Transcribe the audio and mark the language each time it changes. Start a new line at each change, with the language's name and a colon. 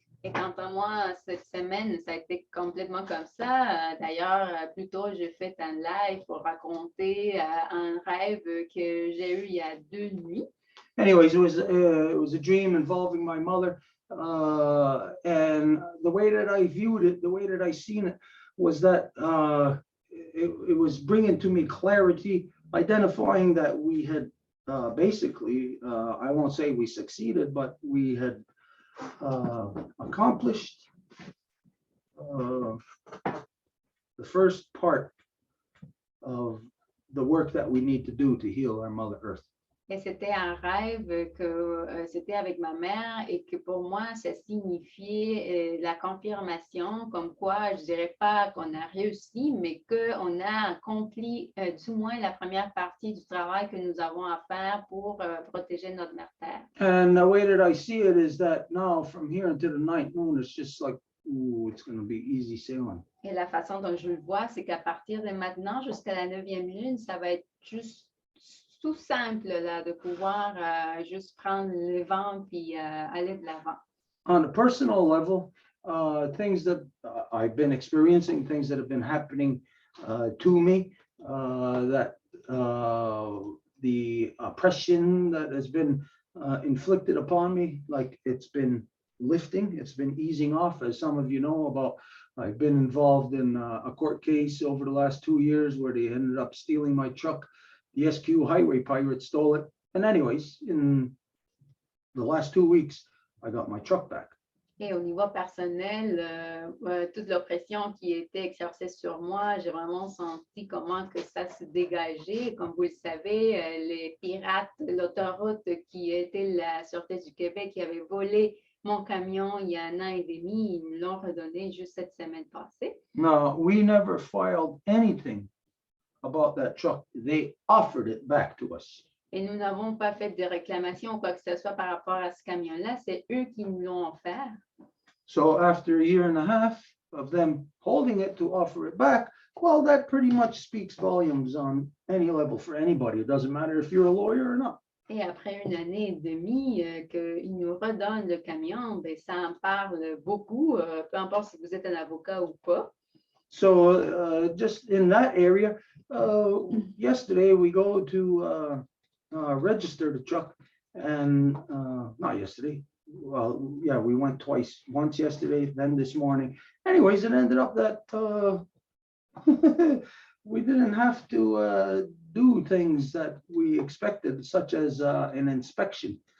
French: Et quant à moi, cette semaine, ça a été complètement comme ça. D'ailleurs, plus tôt, j'ai fait un live pour raconter un rêve que j'ai eu il y a 2 nuits.
English: Anyways, it was a dream involving my mother, and the way that I viewed it, the way that I seen it, was that it was bringing to me clarity, identifying that we had basically, I won't say we succeeded, but we had accomplished the first part of the work that we need to do to heal our Mother Earth.
French: Et c'était un rêve que c'était avec ma mère et que pour moi, ça signifiait la confirmation comme quoi, je dirais pas qu'on a réussi, mais qu'on a accompli du moins la première partie du travail que nous avons à faire pour protéger notre mère Terre.
English: And the way that I see it is that now from here until the ninth moon, it's just like, ooh, it's going to be easy sailing.
French: Et la façon dont je le vois, c'est qu'à partir de maintenant jusqu'à la 9e lune, ça va être juste tout simple là, de pouvoir juste prendre le vent puis aller de l'avant.
English: On a personal level, things that I've been experiencing, things that have been happening to me, that the oppression that has been inflicted upon me, like it's been lifting, it's been easing off. As some of you know about, I've been involved in a court case over the last 2 years where they ended up stealing my truck. The SQ highway pirates stole it. And anyways, in the last 2 weeks, I got my truck back.
French: Et au niveau personnel, toute l'oppression qui était exercée sur moi, j'ai vraiment senti comment que ça se dégageait. Comme vous le savez, les pirates de l'autoroute qui étaient la Sûreté du Québec, qui avaient volé mon camion il y a 1 an et demi, ils me l'ont redonné juste cette semaine passée.
English: No, we never filed anything about that truck. They offered it back to us.
French: Et nous n'avons pas fait de réclamation ou quoi que ce soit par rapport à ce camion-là. C'est eux qui nous l'ont offert.
English: So after a year and a half of them holding it to offer it back, well, that pretty much speaks volumes on any level for anybody. It doesn't matter if you're a lawyer or not.
French: Et après 1 année et demie qu'ils nous redonnent le camion, ben, ça en parle beaucoup, peu importe si vous êtes un avocat ou pas.
English: So just in that area, yesterday we go to register the truck, and not yesterday. Well, yeah, we went twice, once yesterday, then this morning. Anyways, it ended up that we didn't have to do things that we expected, such as an inspection.